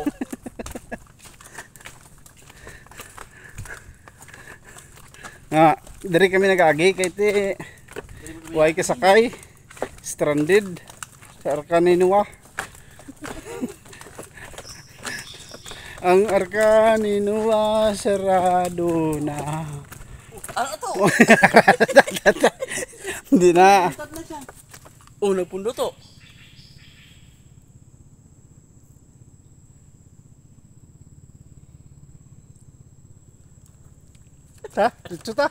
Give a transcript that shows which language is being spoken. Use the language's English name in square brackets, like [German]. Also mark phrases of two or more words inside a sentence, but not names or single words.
[Hiligaynon] Nga, diri kami nag-agi kay ti way kasakay. Stranded sa Arcaninua. Ang Arcaninua sarado na. Ano to? Hindi na. Tat na siya. Oh, nagpundod to. Ha? Dito ta.